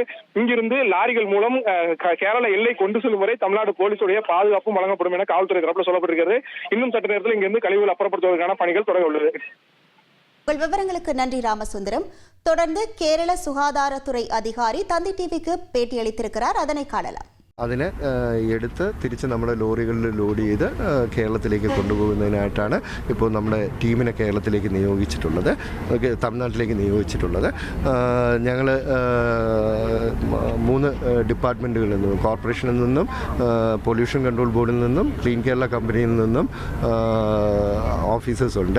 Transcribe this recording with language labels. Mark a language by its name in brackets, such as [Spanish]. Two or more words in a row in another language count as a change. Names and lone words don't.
[Tamil] இங்கிருந்து லாரிகள் மூலம் கேரள எல்லை கொண்டு செல்லும் வரை தமிழ்நாடு போலீசுடைய பாதுகாப்பும் வழங்கப்படும் என காவல்துறை தரப்பில் சொல்லப்பட்டிருக்கிறது. இன்னும் சற்று நேரத்தில் இங்கிருந்து கழிவுகள் அப்புறப்படுத்துவதற்கான பணிகள் தொடங்க உள்ளது. உங்கள் விவரங்களுக்கு நன்றி ராமசுந்தரம். தொடர்ந்து கேரள சுகாதாரத்துறை அதிகாரி தந்தி டிவிக்கு பேட்டியளித்திருக்கிறார். அதனை காணலாம். [Malayalam] അതിനെ എടുത്ത് തിരിച്ച് നമ്മുടെ ലോറികളിൽ ലോഡ് ചെയ്ത് കേരളത്തിലേക്ക് കൊണ്ടുപോകുന്നതിനായിട്ടാണ് ഇപ്പോൾ നമ്മുടെ ടീമിനെ കേരളത്തിലേക്ക് നിയോഗിച്ചിട്ടുള്ളത്, തമിഴ്നാട്ടിലേക്ക് നിയോഗിച്ചിട്ടുള്ളത്. ഞങ്ങൾ 3 ഡിപ്പാർട്ട്മെൻറ്റുകളിൽ നിന്നും, കോർപ്പറേഷനിൽ നിന്നും, പൊല്യൂഷൻ കൺട്രോൾ ബോർഡിൽ നിന്നും, ക്ലീൻ കേരള കമ്പനിയിൽ നിന്നും ഓഫീസേഴ്സ് ഉണ്ട്.